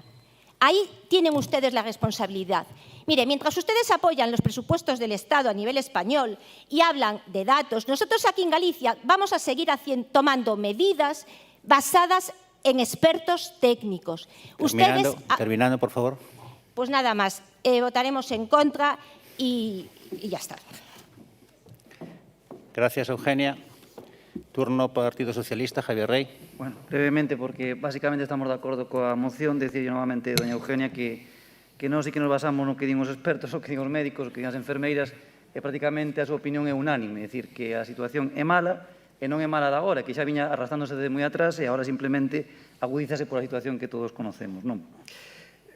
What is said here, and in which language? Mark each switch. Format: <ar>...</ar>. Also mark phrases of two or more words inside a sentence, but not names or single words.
<es>Ahí tienen ustedes la responsabilidad. Mire, mientras ustedes apoyan los presupuestos del Estado a nivel español y hablan de datos, nosotros aquí en Galicia vamos a seguir tomando medidas basadas en expertos técnicos. Terminando, por favor. Pues nada más, votaremos en contra y ya está. Gracias, Eugenia. Turno Partido Socialista, Javier Rey.</es> <gl>Bueno, brevemente, porque básicamente estamos de acordo coa moción, decirlle novamente, doña Eugenia, que nós sí que nos basamos no que din os expertos, o que din os médicos, o que din as enfermeiras, e prácticamente a súa opinión é unánime, é dicir, que a situación é mala, e non é mala de agora, que xa viña arrastrándose de moi atrás, e agora simplemente agudízase pola situación que todos conocemos, non?</gl>